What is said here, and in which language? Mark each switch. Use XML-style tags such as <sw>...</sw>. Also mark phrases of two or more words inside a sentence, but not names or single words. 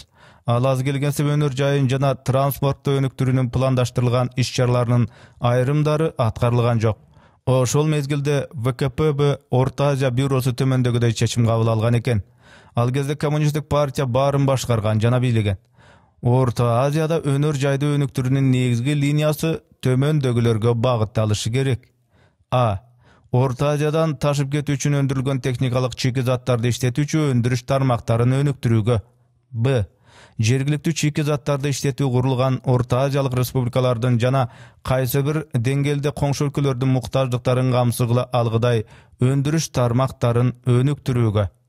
<ky>Ал аз келгенсе өнөр жайын жана транспортту өнүктүрүүнүн пландаштырылган иш-чараларынын айрымдары аткарылган жок. Ошол мезгилде ВКПб Орто Азия бюросу төмөндөгүдөй чечим кабыл алган экен. Ал кезде коммунисттик партия баарын башкарган жана бийлеген. Orta Aziyada önөр jayda өнүктүрүүнүн негизги линиясы төмөндөгүлөргө багытталышы керек. A. Orta Aziyadan taşıp кетүү үчүн өндүрүлгөн техникалык чийки заттарды иштетүүчү өндүрүш тармактарын өнүктүрүүгө. B. Жергиликтүү чийки заттарды иштетүү курулган Орта Азиялык республикалардын жана кайсы бир деңгээлде коңшу өлкөлөрдүн муктаждыктарын камсыз кыла алгыдай өндүрүш тармактарын өнүктүрүүгө.</ky>